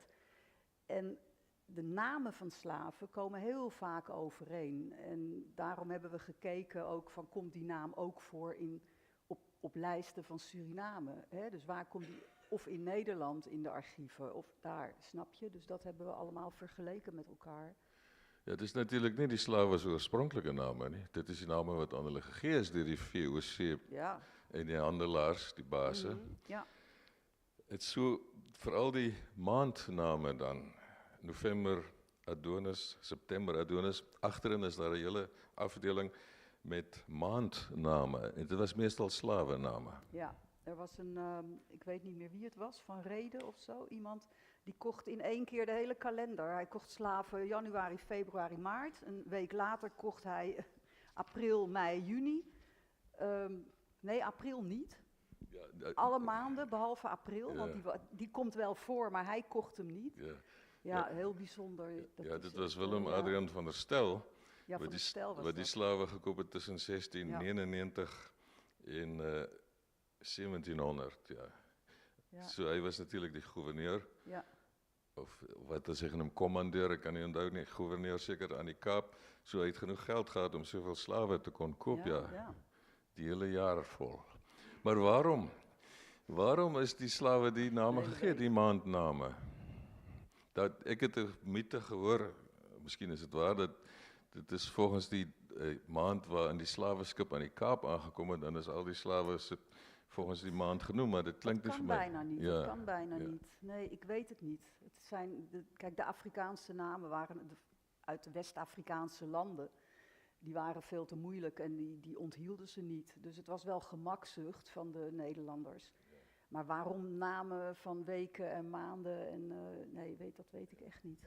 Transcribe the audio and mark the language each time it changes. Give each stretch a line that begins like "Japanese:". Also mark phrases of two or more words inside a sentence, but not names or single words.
Dutch: En de namen van slaven komen heel vaak overeen. En daarom hebben we gekeken ook van, komt die naam ook voor op lijsten van Suriname? Hè? Dus waar komt die, of in Nederland in de archieven, of daar, snap je? Dus dat hebben we allemaal vergeleken met elkaar.
Afrikaans: Ja,
Dutch: het is natuurlijk niet
Afrikaans: die slawe se oorspronklike name nie. Dit is die name wat aan hulle gegee is deur die VOC en die handelaars, die baase. Ja. Het so veral die maandname dan. November Adonis, September Adonis. Agterin is daar 'n hele afdeling met maandname. En dit was meestal slawename.
Dutch: Ja, er was een, ik weet niet meer wie het was, van Reden of zo. Iemand die kocht in 1 keer de hele kalender. Hij kocht slaven januari, februari, maart. Een week later kocht hij april, mei, juni. Nee, april niet. Ja, Alle maanden, behalve april, want die komt wel voor, maar hij kocht hem niet. Ja, heel bijzonder.
Afrikaans: Dit was Willem Adriaan van der Stel, Ja, van der Stel was wat die dat. slawe gekoop het tussen 1699 en 1700. Ja. So hy was natuurlik die gouverneur. Ja. Of wat hulle sê genoem kommandeur, ek kan nie onthou nie, gouverneur seker aan die Kaap. So hy het genoeg geld gehad om soveel slawe te kon koop, die hele jaar vol. Maar waarom is die slawe die name gegee, die maandname? Dat ek het 'n mite gehoor, miskien is dit waar, dat dit is volgens die maand waarin die slaweskip aan die Kaap aangekom het, dan is al die slawe volgens die maand genoem,
Dutch: maar dit klinkt niet voor mij. Dat kan bijna niet. Nee, ik weet het niet. Het zijn kijk, de Afrikaanse namen waren uit de West-Afrikaanse landen. Die waren veel te moeilijk en die onthielden ze niet. Dus het was wel gemakzucht van de Nederlanders. Maar waarom namen van weken en maanden en nee, dat weet ik echt niet.